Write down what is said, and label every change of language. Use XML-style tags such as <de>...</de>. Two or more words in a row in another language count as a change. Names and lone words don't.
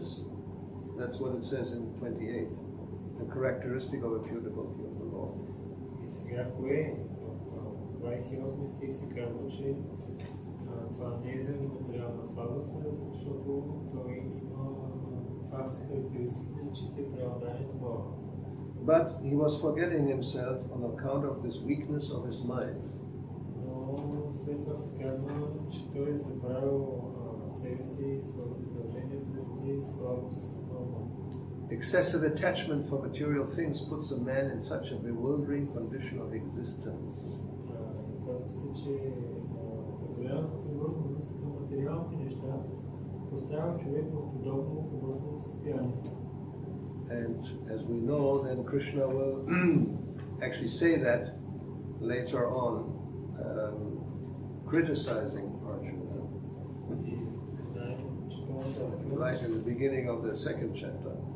<en>That's what it says in 28, the characteristic of a pure devotee of the Lord.</en> <bg>И сега кое в 28 стих се казва, че това не е заради материална слабост, защото той има, това са характеристиките на чистия преобладание на Бога.</bg> <en>But he was forgetting himself on account of this weakness of his mind.</en> <bg>Но след това се казва, че той е забравил себе си и своите задължения заради слабост на ума.</bg> <en>Excessive attachment for material things puts a man in such a bewildering condition of existence.</en> <bg>Казва се, че голямата привързаност към материалните неща поставя човек в подобно повързано състояние.</bg> <en>And as we know, then Krishna will actually say that later on, criticizing Arjuna. Right in the beginning of the second chapter.</en>